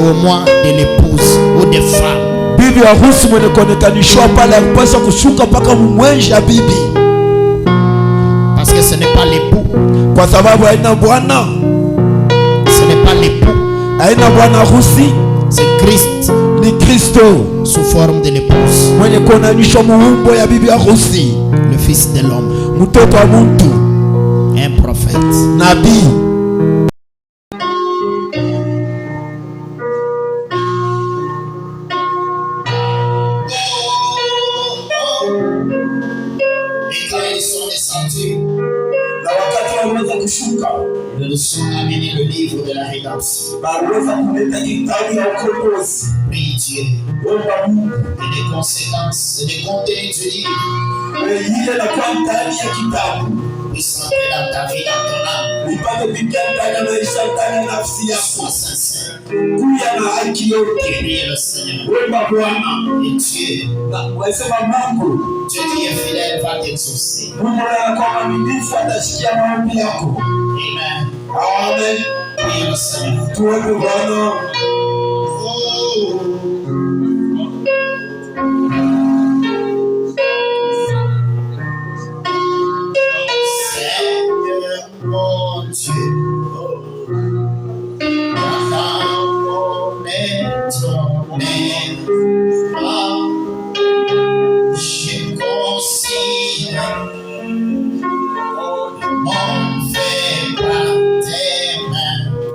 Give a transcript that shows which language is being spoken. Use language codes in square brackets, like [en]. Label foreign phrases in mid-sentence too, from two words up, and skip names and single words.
[fr] témoin de l'épouse ou des femmes. [sw] bibi harusi mwenye kuonekanishwa pale akupaswa kushuka mpaka mumwenji ya bibi, [fr] Parce que ce n'est pas l'époux. [sw] kwa sababu haina bwana, [fr] Ce n'est pas l'époux. [sw] haina bwana harusi, [fr] C'est Christ [sw] ni Kristo [fr] sous forme de l'épouse. [sw] mwenye kuonanishwa muumbo ya bibi harusi, [fr] Le fils de l'homme. [sw] mtoto wa muntu, [fr] Un prophète. [sw] nabii. [fr] Et quand ils sont descendus, [sw] Na wakati waliweza kushuka, [fr] ils nous sont amenés le livre de la rédemption. [sw] waliweza kuleta kitabu ya ukombozi. [fr] Prie Dieu. [sw] Omba Mungu [fr] Et les conséquences, les contenus du livre [sw] ile na kwa ndani ya kitabu [fr] puissent entrer dans ta vie, dans ton âme. [sw] ipate kuingia ndani ya maisha, ndani ya nafsi yako, [fr] Sois sincère. [sw] kuya na haki yote. [fr] Prie le Seigneur. [sw] Omba Bwana [fr] Et Dieu, [sw] na wasema Mungu, [fr] Dieu qui est fidèle, va t'exaucer. [sw] Mungu anakuwa mwaminifu, atashikia maombi yako. Amen. Amen. [fr] Prie le Seigneur. [sw] Tuombe Bwana. [fr] Seigneur mon Dieu, je considère mon fait par tes mains.